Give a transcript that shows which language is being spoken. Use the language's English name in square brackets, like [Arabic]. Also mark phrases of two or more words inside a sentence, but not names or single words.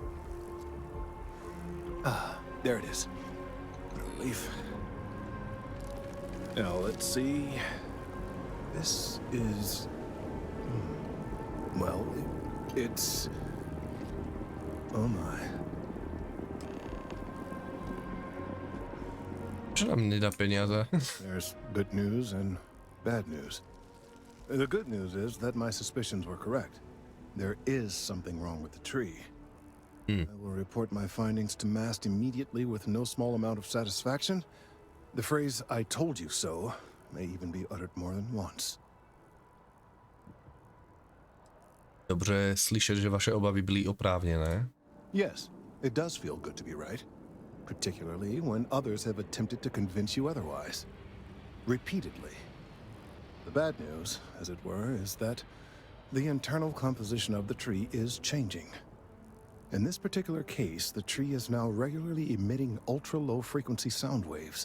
[English] Ah, there it is. Relief. Now let's see. This is... Well, it's... Oh my. [Slovak] Čo nám nedá peniaze? [English] There's good news and bad news. The good news is that my suspicions were correct. There is something wrong with the tree. I will report my findings to MAST immediately with no small amount of satisfaction. The phrase, "I told you so," may even be uttered more than once. [Czech] Dobře slyšet, že vaše obavy byly oprávněné. [English] Yes, it does feel good to be right. Particularly when others have attempted to convince you otherwise. repeatedly. The bad news, as it were, is that the internal composition of the tree is changing. In this particular case, the tree is now regularly emitting ultra-low frequency sound waves.